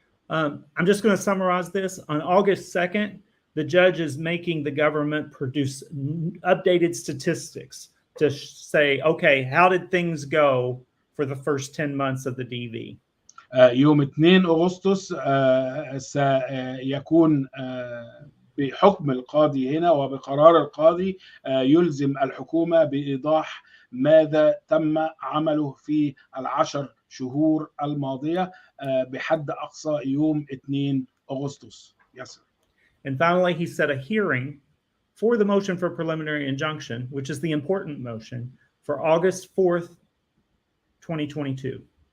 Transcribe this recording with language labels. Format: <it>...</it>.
<en>I'm just going to summarize this. On August 2nd, the judge is making the government produce updated statistics to say, okay, how did things go for the first 10 months of the DV?</en> <ar>يوم 2 أغسطس سيكون بحكم القاضي هنا وبقرار القاضي يلزم الحكومة بإيضاح ماذا تم عمله في 10 شهور الماضية بحد أقصى يوم 2 أغسطس.</ar> <en>Yes, sir. And finally, he set a hearing for the motion for preliminary injunction, which is the important motion, for August 4th, 2022.</en>